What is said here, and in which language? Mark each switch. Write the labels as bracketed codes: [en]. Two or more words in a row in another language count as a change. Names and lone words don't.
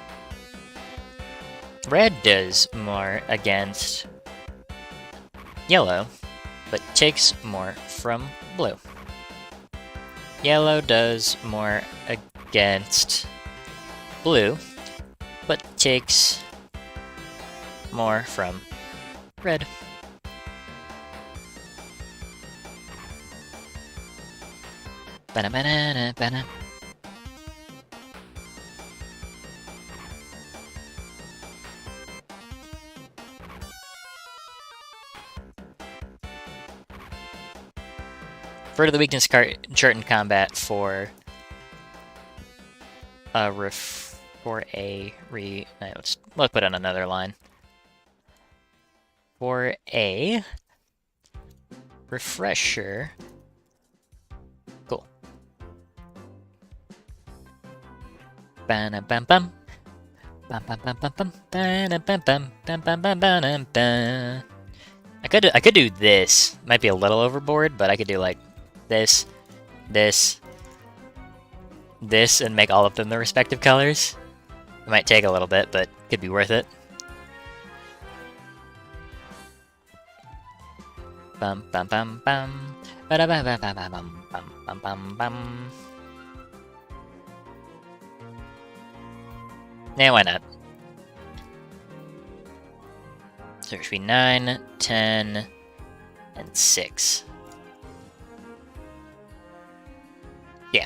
[en] Red does more against yellow, but takes more from blue. Yellow does more against blue, but takes more from red. Ba-na-ba-na-na-ba-na. Refer to the weakness chart in combat for let's put on another line. For a refresher. Cool. Ba-na-bam-bam. Bam-bam-bam-bam-bam. Ba-na-bam-bam-bam-bam-bam-bam. I could do this. Might be a little overboard, but I could do like this, this, and make all of them the respective colors. It might take a little bit, but could be worth it. Bum bum bum bum. Ba da ba ba ba ba bum bum bum bum bum. Yeah, why not? So it should be 9, 10, and 6. Yeah.